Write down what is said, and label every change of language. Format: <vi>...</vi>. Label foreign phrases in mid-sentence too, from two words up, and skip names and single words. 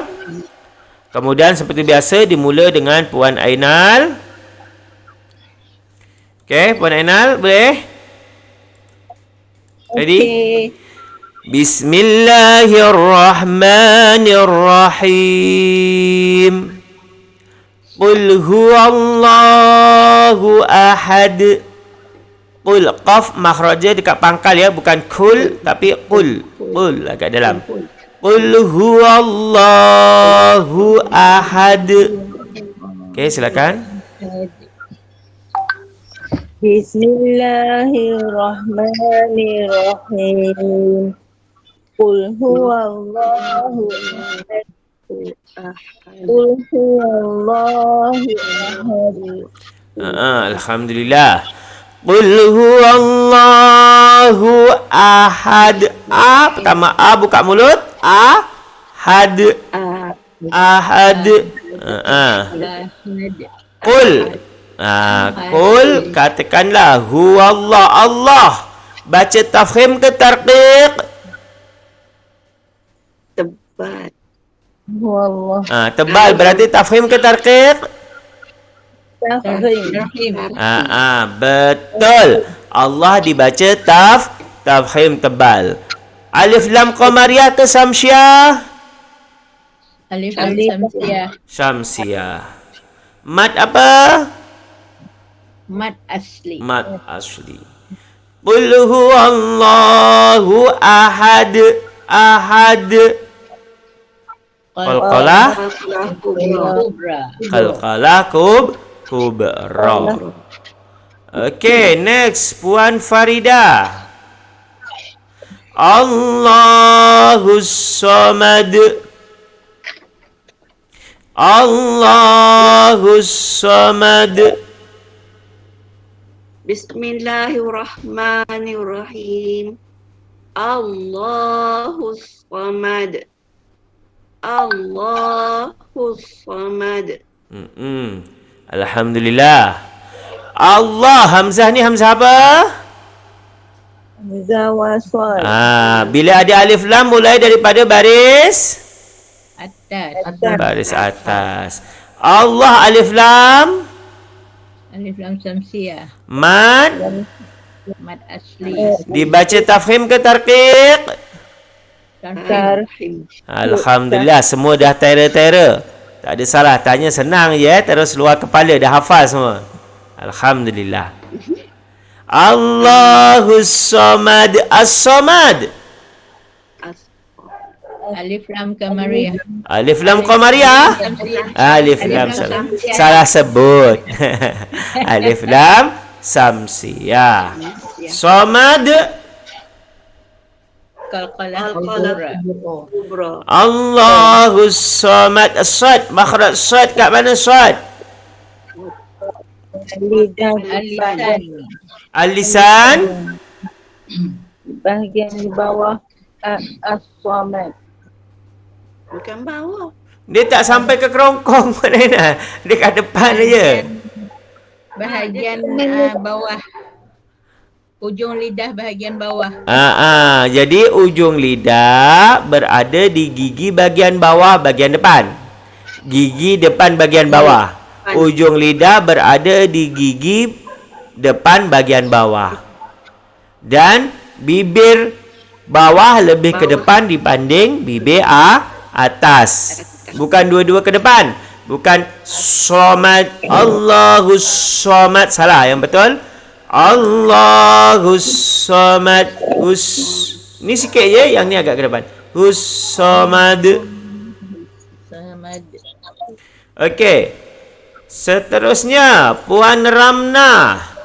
<ms>Kemudian seperti biasa dimula dengan Puan Ainal. Okey, Puan Ainal boleh? Ready? Okay. Bismillahirrahmanirrahim.</ms> <ar>قل هو الله أحد.</ar> <ms>Qul, qaf makhraja dekat pangkal ya, bukan kul tapi qul.</ms> <ar>Qul</ar> <ms>agak dalam.</ms> <ar>قل هو الله أحد.</ar> <ms>Okey, silakan. Bismillahirrahmanirrahim.</ms> <ar>قل هو الله أحد. قل هو الله أحد. الحمد لله. قل هو الله أحد.</ar> <ms>Pertama buka mulut. Ahad.</ms> <ar>أحد. قل.</ar> <ms>Qul, katakanlah huwallah, Allah. Baca tafkhim ke tarqiq? Tebal. Huwallah. Tebal berarti tafkhim ke tarqiq? Tafkhim. Betul. Allah dibaca tafkhim tebal. Alif lam qamariyah ke samsiah? Alif lam samsiah. Samsiah. Mad apa? Mad asli. Mad asli.</ms> <ar>قل هو الله أحد.</ar> <ms>Ahad. Qalqalah. Kubra. Qalqalah kubra.</ms> <en>Okay, next</en> <ms>Puan Farida.</ms> <ar>الله الصمد. الله الصمد.</ar> <ms>Bismillahirrahmanirrahim.</ms> <ar>الله الصمد. الله الصمد.</ar> <ms>Alhamdulillah. Allah, hamzah ni hamzah apa? Hamzah wasal. Bila ada alif lam mulai daripada baris Atas. baris atas. Allah alif lam Alif lam samsiah. mad Mad asli. dibaca tafkhim ke tarqiq? Tarhim. Alhamdulillah, semua dah tera-tera. Tak ada salah, tanya senang je, terus luar kepala dah hafal semua.</ms> <ar>الحمد لله. الله الصمد.</ar> <ms>As-Samad. Alif lam qamariyah. Alif lam qamariyah. Alif lam salah sebut. Alif lam samsiyah. Samad. Qalqalah Kubra.</ms> <ar>الله الصمد.</ar> <ms>As-Sad, makhraj sad kat mana sad? Alisan. Al-lisan. Bahagian di bawah as-samad. Bukan bawah. Dia tak sampai ke kerongkong mana. Dia kat depan aja. Bahagian bawah. Ujung lidah bahagian bawah.</ms> <id>Jadi ujung lidah berada di gigi bagian bawah bagian depan. Gigi depan bagian bawah. Ujung lidah berada di gigi depan bagian bawah. Dan bibir bawah lebih ke depan dibanding bibir atas.</id> <ms>Bukan dua-dua ke depan. Bukan Samad.</ms> <ar>الله الصمد.</ar> <ms>Salah, yang betul</ms> <ar>الله الصمد.</ar> <ms>Ni sikit je, yang ni agak ke depan. Samad. Samad. Okey. Seterusnya Puan Ramna.</ms>